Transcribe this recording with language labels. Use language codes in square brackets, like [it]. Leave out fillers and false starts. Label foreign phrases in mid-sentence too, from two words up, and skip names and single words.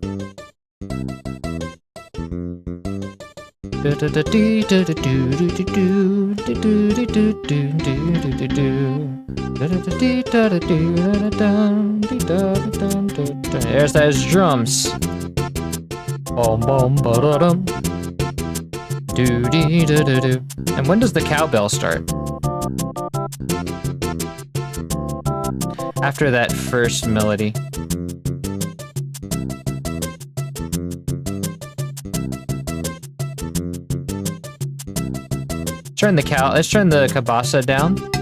[en] There's those drums. Boom, boom, ba-da-dum. Do-dee-do-do-do. And when does the cowbell start? After that first melody. Let's turn the cabasa down.